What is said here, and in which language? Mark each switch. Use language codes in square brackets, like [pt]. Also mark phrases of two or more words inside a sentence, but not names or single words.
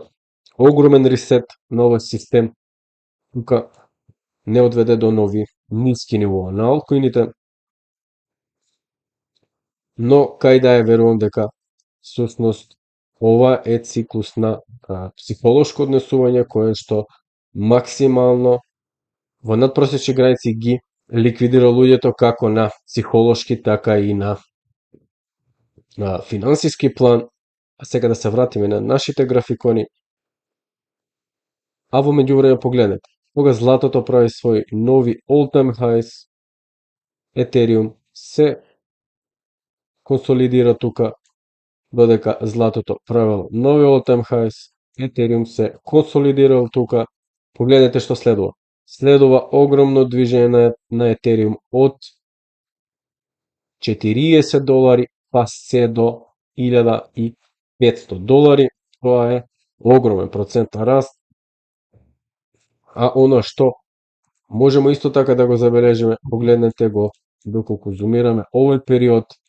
[mk] Огромен ресет на овој систем тука не одведе до нови ниски нивоа на алткоините, но кај да верувам дека всушност ова е циклус на психолошко однесување кое што максимално во надпросечни граници ги ликвидира луѓето како на психолошки, така и на финансиски план. А сега да се вратиме на нашите графикони. А во меѓувреме погледнете, кога златото прави своји нови [en] all-time highs, [mk] Етериум се консолидира тука, додека златото правило нови [en] all-time highs, [mk] Етериум се консолидирал тука. Погледнете што следува. Следува огромно движење на Етериум од $40 па се до $1500. Тоа е огромен процентен раст. А оно што можемо исто така да го забележиме, погледнете го доколку зумираме овој период,